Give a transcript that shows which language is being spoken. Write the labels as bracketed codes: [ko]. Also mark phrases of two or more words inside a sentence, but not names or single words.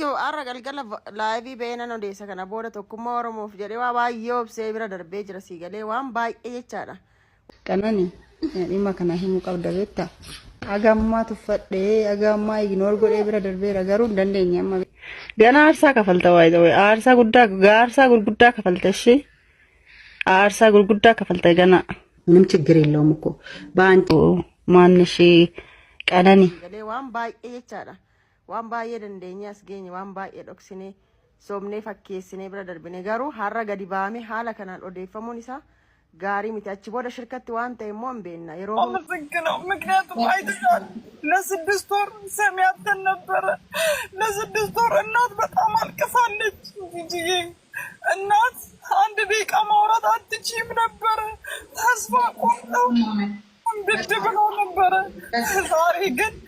[om] arra galgala live beena no deessa kana booda tokkummaa Oromoof jedhee waa baay'ee obsee bira darbee jira siigalee waan baay'ee jechaadha. Kanani dhimma kana himuu qabda beektaa. Agammaa tuffadhee agammaa ignore godhee bira darbeera garuu hin dandeenye amma. Gana aarsaa kafalta waayee aarsaa gurguddaa kafalta ishee aarsaa gurguddaa kafalta gana. [am] ምንም ችግር የለውም እኮ በአንቺ ማንሽ ቀነኒ [om] waan baay'ee jechaadha. Waan baay'ee dandeenya as geenye waan baay'ee dhoksine somnee fakkeessine bira darbine garuu har'a gadi baame haala kanaan odeeffamuun isaa gaarii miti achi booda shirkatti waan ta'e immoo hin beekna yeroo [am] አመሰግነው ምክንያቱም አይተሻል ለስድስት ወር ሰሚያተን ነበረ ለስድስት ወር እናት በጣም አልቅሳለች እንጂ እናት አንድ ደቂቃ ማውራት አትችይም ነበረ ተስፋ ቆርጠው እንድድ ብለው ነበረ ዛሬ ግን